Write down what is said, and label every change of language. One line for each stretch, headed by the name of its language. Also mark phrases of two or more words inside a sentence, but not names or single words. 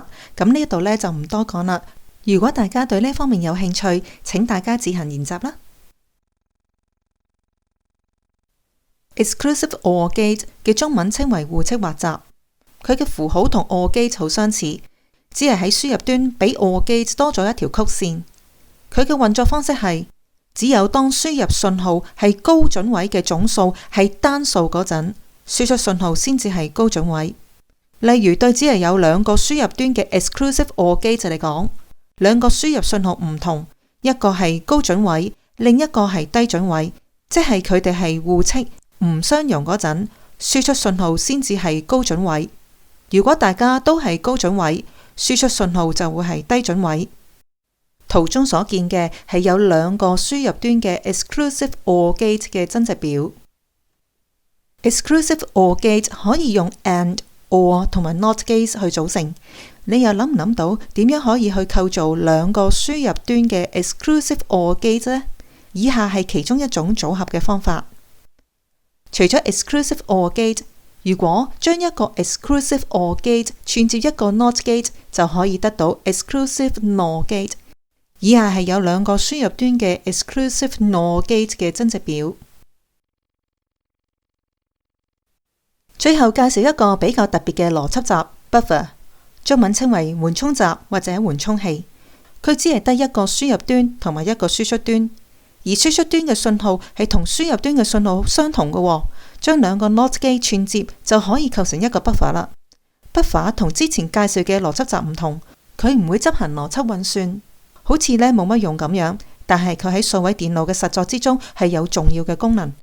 Cantonese: 咁呢度呢就唔多講啦。如果大家對呢方面有興趣，請大家自行研習啦。
English: Exclusive OR gate
Cantonese: 嘅中文稱為互斥或閘，佢嘅符號同
English: OR gate
Cantonese: 好相似，只係喺輸入端比
English: OR gate
Cantonese: 多咗一條曲線。佢嘅運作方式係， 只有當輸入信號係高準位嘅總數係單數嗰陣，輸出信號先至係高準位。例如對只係有兩個輸入端嘅
English: exclusive OR gate
Cantonese: 嚟講，兩個輸入信號唔同，一個係高準位，另一個係低準位，即係佢哋係互斥唔相容嗰陣，輸出信號先至係高準位。如果大家都係高準位，輸出信號就會係低準位。圖中所見嘅係有兩個輸入端嘅
English: exclusive OR gate
Cantonese: 嘅增值表。
English: exclusive OR gate
Cantonese: 可以用
English: and、or
Cantonese: 同埋
English: not gate
Cantonese: 去組成。你又諗唔諗到點樣可以去構造兩個輸入端嘅
English: exclusive OR gate
Cantonese: 呢？以下係其中一種組合嘅方法。除咗
English: exclusive OR gate，
Cantonese: 如果將一個
English: exclusive OR gate
Cantonese: 串接一個
English: not gate，
Cantonese: 就可以得到
English: exclusive NOR gate。
Cantonese: 以下係有兩個輸入端嘅
English: exclusive NOR gate
Cantonese: 嘅增值表。最後介紹一個比較特別嘅邏輯閘 buffer， 中文稱為緩衝閘或者緩衝器。佢只係得一個輸入端同埋一個輸出端，而輸出端嘅信號係同輸入端嘅信號相同嘅，將兩個
English: NOT gate
Cantonese: 串接就可以構成一個 buffer 啦。buffer 同之前介紹嘅邏輯閘唔同，佢唔會執行邏輯運算，好似冇乜用咁樣，但係佢喺數位電腦嘅實作之中係有重要嘅功能。